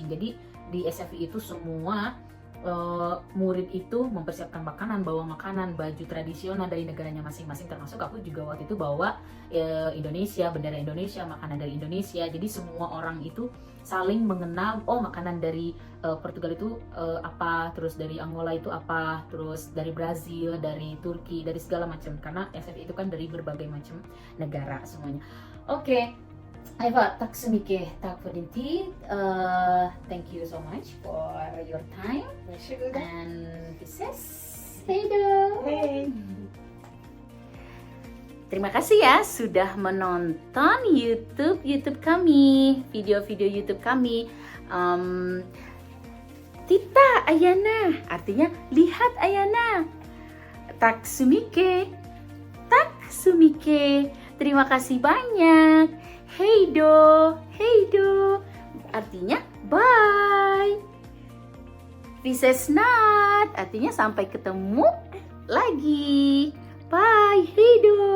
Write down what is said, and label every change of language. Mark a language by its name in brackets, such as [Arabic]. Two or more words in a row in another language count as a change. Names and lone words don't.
[Indonesian] Jadi di SFI itu semua murid itu mempersiapkan makanan, bawa makanan, baju tradisional dari negaranya masing-masing, termasuk aku juga waktu itu bawa Indonesia, bendera Indonesia, makanan dari Indonesia. Jadi semua orang itu saling mengenal, oh makanan dari Portugal itu apa, terus dari Angola itu apa, terus dari Brazil, dari Turki, dari segala macam, karena SFI itu kan dari berbagai macam negara semuanya. Oke. [Swedish] Eva, tack så mycket. Tack för din tid. [English] Thank you so much for your time. [Swedish] Varsågoda. And vi ses. Hej då. Hej. [Indonesian] Terima kasih ya sudah menonton YouTube kami, video-video YouTube kami. Tita Ayana, artinya lihat Ayana. [Swedish] Tak sumike. [Indonesian] Terima kasih banyak. Heido, artinya bye. [Swedish] Vi ses snart, [Indonesian] artinya sampai ketemu lagi. [English] Bye, heido.